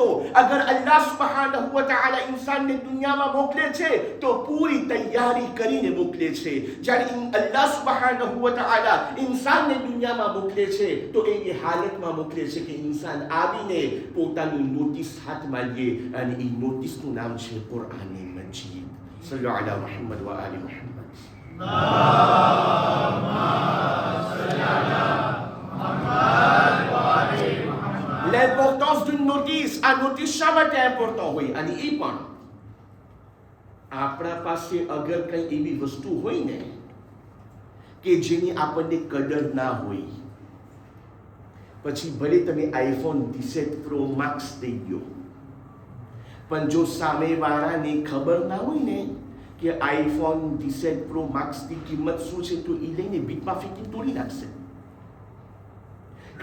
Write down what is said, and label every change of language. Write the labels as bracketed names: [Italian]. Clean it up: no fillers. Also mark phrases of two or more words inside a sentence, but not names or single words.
[Gujarati] અગર [Arabic] الله سبحانه وتعالى [Gujarati] ઇન્સાનને દુનિયામાં મોકલે છે તો પૂરી તૈયારી કરીને મોકલે છે. જ્યારે [Arabic] الله سبحانه وتعالى [Gujarati] ઇન્સાનને દુનિયામાં મોકલે છે તો એવી હાલતમાં મોકલે છે કે ઇન્સાન આવીને પોતાની નોટિસ હાથમાં લે, અને એ નોટિસનું નામ છે કુરઆન મજીદ. [Arabic] صلوا على محمد وآل محمد. [French] L'importance d'une notice, [Gujarati] આ નોટિસ શા માટે ઇમ્પોર્ટન્ટ હોય? અને એ પણ આપણા પાસે અગર કઈ એવી વસ્તુ હોય ને કે જેની આપણને કદર ના હોય, પછી ભલે તમે આઈફોન 17 પ્રો મેક્સ લઈ ગયો, પણ જો સામેવાળાને ખબર ના હોય ને કે આઈફોન 17 પ્રો મેક્સની કિંમત શું છે, તો એ લઈને બીટમાં ફેંકીને તોડી નાખશે.